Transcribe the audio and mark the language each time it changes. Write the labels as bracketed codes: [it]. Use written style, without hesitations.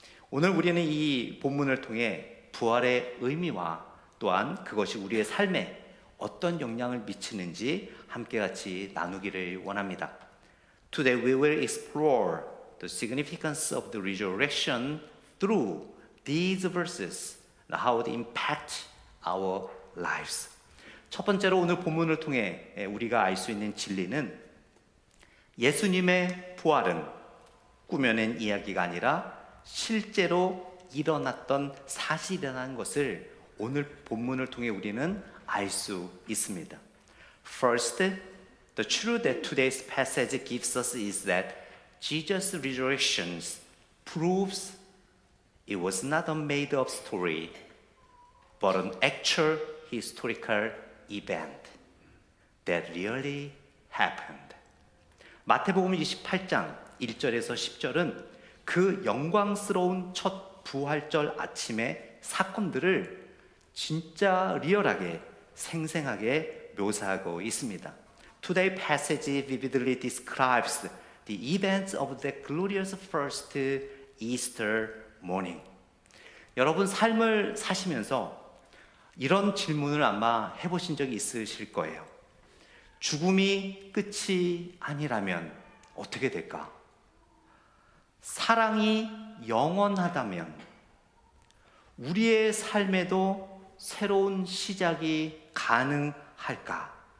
[ko] 오늘 우리는 이 본문을 통해 부활의 의미와 또한 그것이 우리의 삶에 어떤 영향을 미치는지 함께 같이 나누기를 원합니다. [en] Today we will explore the significance of the resurrection through these verses and how it impact our lives. [ko] 첫 번째로 오늘 본문을 통해 우리가 알 수 있는 진리는 예수님의 부활은 꾸며낸 이야기가 아니라 실제로 일어났던 사실이라는 것을 오늘 본문을 통해 우리는 알 수 있습니다. [en] First, the truth that today's passage gives us is that Jesus' resurrection proves it was not a made-up story, but an actual historical event that really happened. [ko] 마태복음 28장 1절에서 10절은 그 영광스러운 첫 부활절 아침의 사건들을 진짜 리얼하게 생생하게 묘사하고 있습니다. [en] Today's passage vividly describes the events of the glorious first Easter morning. [ko] 여러분 삶을 사시면서 이런 질문을 아마 해보신 적이 있으실 거예요. 죽음이 끝이 아니라면 어떻게 될까? 사랑이 영원하다면 우리의 삶에도 새로운 시작이 가능할까?